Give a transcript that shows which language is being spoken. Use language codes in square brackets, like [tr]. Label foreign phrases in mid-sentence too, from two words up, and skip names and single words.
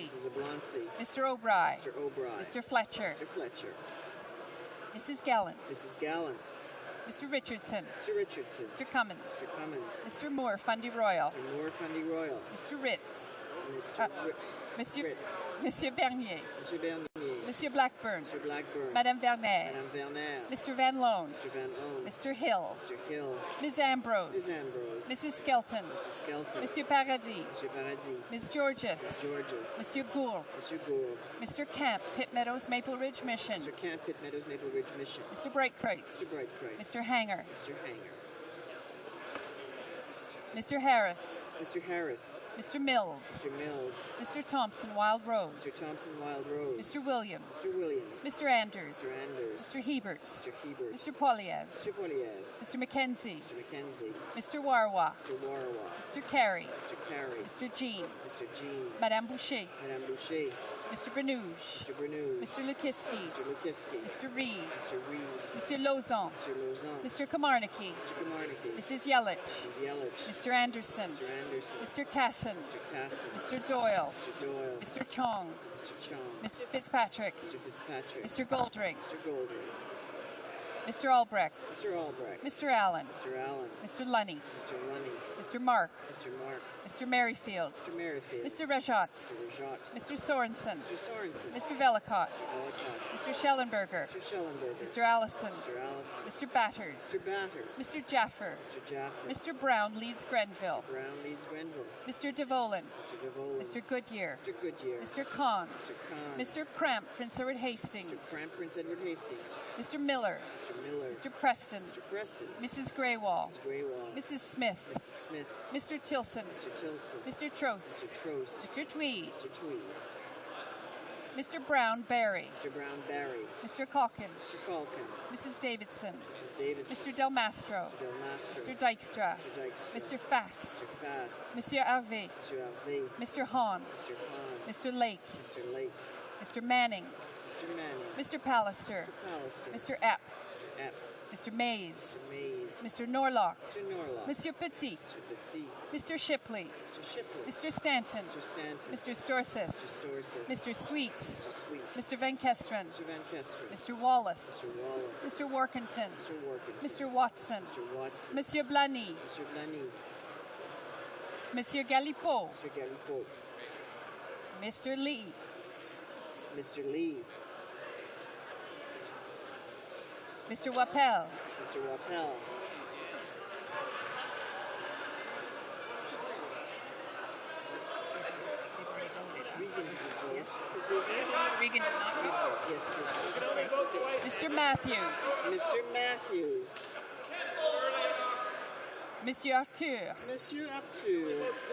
[en] Mrs. Abloncy. Mr. O'Brien. Mr. O'Brien. Mr. Fletcher. Mr. Fletcher. Mrs. Gallant. Mrs. Gallant. Mr. Richardson. Mr. Richardson. Mr. Cummins. Mr. Cummins. Mr. Moore, Fundy Royal. Mr. Moore, Fundy Royal. Mr. Ritz. Mr. Ritz. Monsieur Bernier. Monsieur Bernier. Monsieur Blackburn. Mr. Blackburn. Madame Vernet. Madame Vernet. Mr. Van Loan. Mr. Van Loan. Mr. Hill. Mr. Hill. Ms. Ambrose. Ms. Ambrose. Mrs. Skelton. Mrs. Skelton. Monsieur Paradis. Monsieur Paradis. Ms. Georges. Ms. Georges. Monsieur Gould. Monsieur Gould. Mr. Camp, Pitt Meadows, Maple Ridge Mission. Mr. Camp, Pitt Meadows, Maple Ridge Mission. Mr. Brightkreitz. Mr. Brightkreitz. Mr. Hanger. Mr. Hanger. Mr. Harris. Mr. Harris. Mr. Mills. Mr. Mills. Mr. Thompson, Wild Rose. Mr. Thompson, Wild Rose. Mr. Williams. Mr. Williams. Mr. Anders. Mr. Anders. Mr. Hebert. Mr. Hebert. Mr. Poliev. Mr. Poliev. Mr. McKenzie. Mr. McKenzie. Mr. Warwa. Mr. Warwa. Mr. Carey. Mr. Carey. Mr. Jean. Mr. Jean. Madame Boucher. Madame Boucher. Mr. Bernouge. Mr. Bernouge. Mr. Lukiski. Mr. Lukiski. Mr. Reed. Mr. Reed. Mr. Lozon. Mr. Lozon. Mr. Kamarnicki. Mr. Kamarnicki. Mrs. Yelich. Mrs. Yelich. Mr. Anderson. Mr. Anderson. Mr. Casson. Mr. Casson. Mr. Doyle. Mr. Doyle. Mr. Chong. Mr. Chong. Mr. Fitzpatrick. Mr. Fitzpatrick. Mr. Goldring. Mr. Goldring. Mr. Albrecht. Mr. Albrecht. Mr. Allen. Mr. Allen. Mr. Lunny. Mr. Lunny. Mr. Mark. Mr. Mark. Mr. Merrifield. Mr. Merrifield. Mr. Rajat. Mr. Rajat. Mr. Sorensen. Mr. Sorensen. Mr. Velicott. Mr. Ellicott. Mr. Schellenberger. Mr. Schellenberger. Mr. Allison. Mr. Allison. Mr. Batters. Mr. Batters. Mr. Jaffer. Mr. Jaffer. Mr. Brown leads Grenville. Mr. Brown leads Grenville. Mr. DeVolin. Mr. DeVolin. Mr. Goodyear. Mr. Goodyear. Mr. Kahn. Mr. Kahn. Mr. Cramp, Prince Edward Hastings. Mr. Cramp, Prince Edward Hastings. Mr. Miller. Mr. Miller. Mr. Preston. Mr. Preston. Mrs. Graywall. Mrs. Graywall. Mrs. Smith. Mrs. Smith. Mr. Tilson. Mr. Tilson. Mr. Trost. Mr. Trost. Mr. Tweed. Mr. Tweed. Mr. Brown Barry. Mr. Brown Barry. Mr. Calkins. Mr. Calkins. Mrs. Davidson. Mrs. Davidson. Mr. Del Mastro. Mr. Del Mastro. Mr. Dykstra. Mr. Dykstra. Mr. Fast. Mr. Fast. Monsieur Harvey. Mr. Harvey. Mr. Hahn. Mr. Hahn. Mr. Lake. Mr. Lake. Mr. Manning. Mr. Manning. Mr. Pallister. Pallister. Mr. Epp. Mr. Epp. Mr. Mays. Mr. Mays. Mr. Norlock. Mr. Norlock. Monsieur Petit. Mr. Petit. Mr. Shipley. Mr. Shipley. Mr. Stanton. Mr. Stanton. Mr. Storseth. Mr. Storseth. Mr. Sweet. Mr. Sweet. Mr. Van Kesteren. Mr. Van Kesteren. Mr. Wallace. Mr. Wallace. Mr. Workington. Mr. Workington. Mr. Watson. Mr. Watson. Monsieur Blany. Mr. Blany. Monsieur Galipeau. Mr. Galipeau. Mr. Lee. Mr. Lee. Mr. Wappel. Mr. Wappel. Regan did not vote. Yes, Mr. Matthews. Mr. Matthews. Monsieur Arthur. Monsieur Arthur.